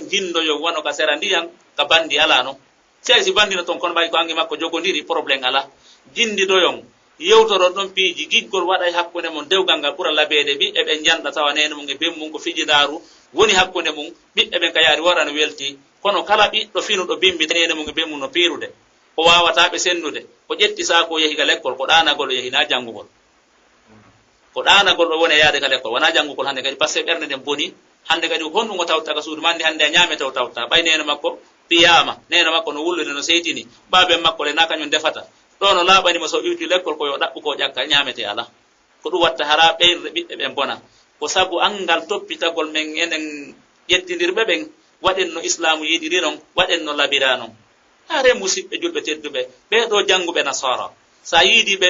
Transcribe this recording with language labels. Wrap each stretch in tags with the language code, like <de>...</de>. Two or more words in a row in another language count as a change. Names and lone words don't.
<ff>jindoyo wono ka sera ndiyan ka bandi ala noon sey si bandino toon kono ɓay ko angi makko jogodiri probléme ala jindidoyon yewtoron ɗon piiji giggol waɗa hakkunde mum dewgal ngal ɓura labeede ɓiɓɓe ɓen janɗa tawa nene mum e bemmum ko fijidaru woni hakkunde mum ɓiɓɓe ɓen ka yaari warano welti kono kala ɓiɗɗo finuɗo bimbi nene mum e bemmum no piirude o wawataɓe sendude ko ƴetti saako yehi ka l'école ko ɗanagol o yehi na janngugol ko ɗanagol ɗo woni e yaade ka l'école wona janngugol hande kadi</ff> <fr>par ce que</fr> <ff>ɓernde nden boni hande kadi honɗum o tawta ka suudu mande hande a ñaamete o tawta ɓay nene makko piyama nene makko no wullude no seytini baben makko le na kañum defata ɗo no laaɓanimo so iwti l'école koyo ɗaɓɓu ko ƴakka ñaamete ala ko ɗum watta hara ɓeyrde ɓiɓɓe ɓen bona ko sabu angal toppitagol men enen ƴettidirɓe ɓen waɗen no islamu yiɗiri noon waɗen no labira noon hare musidɓe julɓe tedduɓe ɓeɗo jannguɓe nasara sa yiidi ɓe</ff>